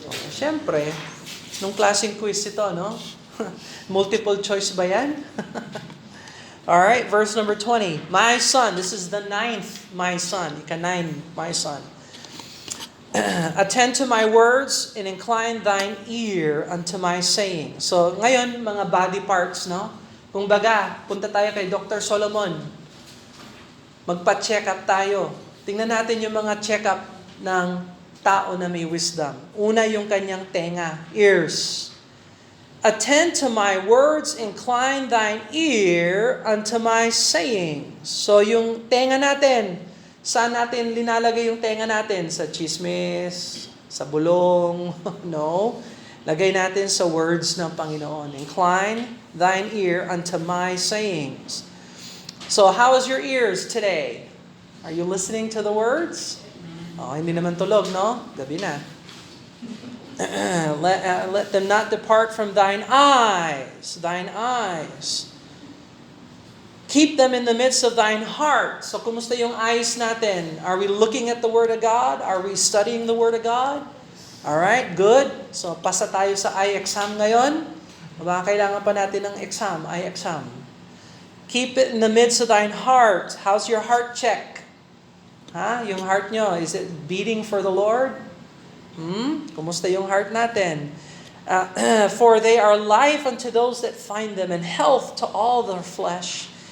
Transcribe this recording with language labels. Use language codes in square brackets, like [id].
[tl] Siyempre, nung klaseng quiz ito, no? Multiple choice ba yan? [en] Alright, verse number 20. My son, this is the 9th, my son. Ika-9, my son. Attend to my words and incline thine ear unto my saying. [tl] So, ngayon, mga body parts, no? Kung baga, punta tayo kay Dr. Solomon. Magpa-check up tayo. Tingnan natin yung mga check-up ng tao na may wisdom. Una yung kanyang tenga, ears. [en] Attend to my words, incline thine ear unto my sayings. [tl] So yung tenga natin, saan natin linalagay yung tenga natin? Sa chismis, sa bulong, no? Lagay natin sa words ng Panginoon. [en] Incline thine ear unto my sayings. So how is your ears today? Are you listening to the words? [tl] Oh, hindi naman tulog, no? Gabi na. [en] Let them not depart from thine eyes. Thine eyes. Keep them in the midst of thine heart. [tl] So, kumusta yung eyes natin? [en] Are we looking at the Word of God? Are we studying the Word of God? Alright, good. [tl] So, pasa tayo sa eye exam ngayon. Baka kailangan pa natin ng exam, eye exam. [en] Keep it in the midst of thine heart. How's your heart check? [tl] Yung heart nyo, [en] is it beating for the Lord? [tl] Kumusta yung heart natin? [en] For they are life unto those that find them, and health to all their flesh.